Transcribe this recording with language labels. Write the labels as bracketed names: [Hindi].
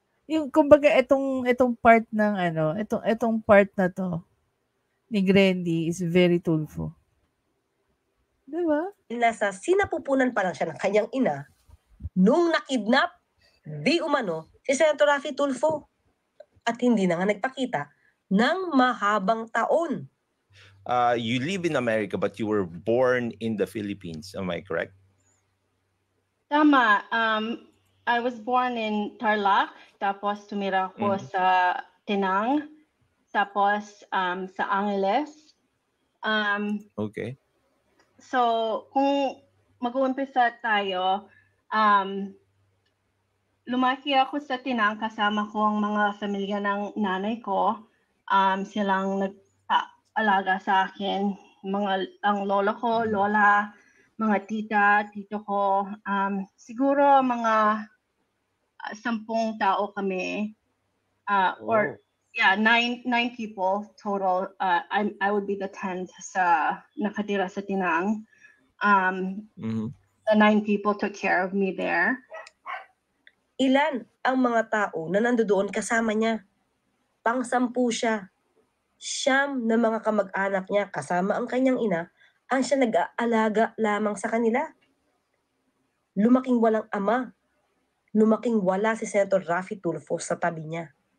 [Filipino] Yung, kumbaga, itong part ng, itong part na to, ni Grendy is very Tulfo. Diba? Nasa sinapupunan pa lang siya ng kanyang ina nung nakidnap di umano si Senator Raffy Tulfo at hindi na nga nagpakita ng mahabang taon. [English] You live in America but you were born in the Philippines. Am I correct? [Filipino] Tama. [English] I was born in Tarlac, [Filipino] tapos tumira ako sa Tinang, tapos sa Angeles. [English] Okay. [Filipino] So, kung mag-uumpisa tayo, lumaki ako sa Tinang, kasama ko ang mga pamilya ng nanay ko. Silang nag-alaga sa akin, ang lola ko, lola, mga tita, tito ko. Siguro mga 10 tao kami. [English] Or yeah, nine people total. I would be the 10th [Filipino] sa nakatira sa Tinang. [English] The 9 people took care of me there. [Filipino] Ilan ang mga tao na nandoon kasama niya? Pang-10 siya. 9 na mga kamag-anak niya kasama ang kanyang ina ang siya nag-aalaga lamang sa kanila. Lumaking walang ama. Lumaking wala si Senator Raffy Tulfo sa tabi niya.